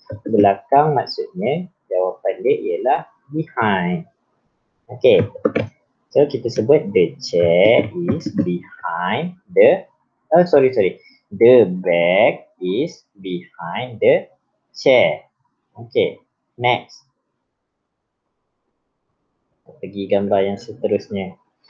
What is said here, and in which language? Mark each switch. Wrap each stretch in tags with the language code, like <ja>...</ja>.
<ms>Belakang maksudnya jawapan dia ialah behind.</ms> <en>Okay.</en> <ms>So kita sebut</ms> <en>the chair is behind the the bag is behind the chair. Okay, next.</en> <ms>Pergi gambar yang seterusnya.</ms>